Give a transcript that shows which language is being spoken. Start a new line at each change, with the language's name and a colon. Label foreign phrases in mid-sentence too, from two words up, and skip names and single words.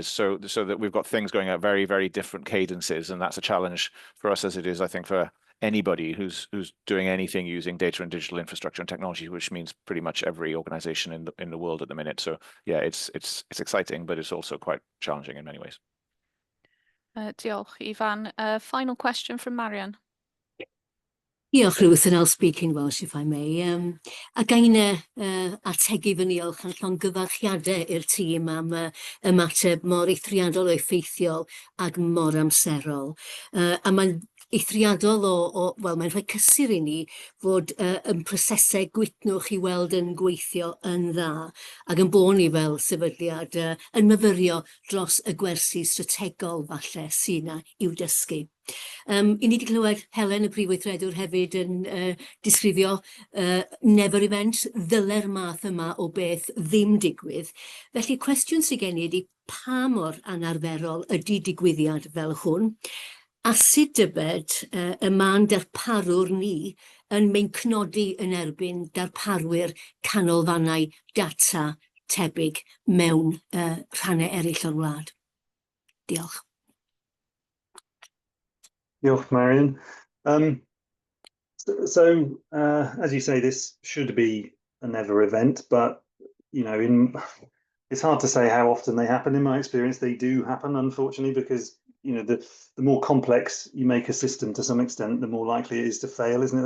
English: So that we've got things going at very, very different cadences, and that's a challenge for us, as it is, I think, for anybody who's doing anything using data and digital infrastructure and technology, which means pretty much every organization in the world at the minute. So yeah, it's exciting, but it's also quite challenging in many ways. Diolch, Ifan. Final question from Marian. Diolch, Ruth, and I'll speak in Welsh if I may.
Welsh: A gain ategu fyny olch yn llongyfarchiadau i'r tîm am ymateb mor eithriadol o effeithiol ac mor amserol. A mae'n eithriadol wel, mae'n rhoi cysur i ni fod yn prosesau gwitnwch i weld yn gweithio yn dda, ac yn bod ni fel sefydliad yn myfyrio dros y gwersi strategol falle sy'n i'w dysgu. I ni wedi clywed Helen, y Prif Weithredwr, hefyd yn disgrifio
English: never event,
Welsh: ddyle'r math yma o beth ddim digwydd. Felly cwestiwn sy'n gen i ydy pa mor anarferol ydy digwyddiad fel hwn, a sut dybed y ma'n darparwr ni yn meincnodi yn erbyn darparwyr canolfannau data tebyg mewn rhannau eraill o'r wlad. Diolch.
English: Diolch, Marian. As you say, this should be a never event, but it's hard to say how often they happen. In my experience, they do happen, unfortunately, because the more complex you make a system to some extent, the more likely it is to fail, isn't it?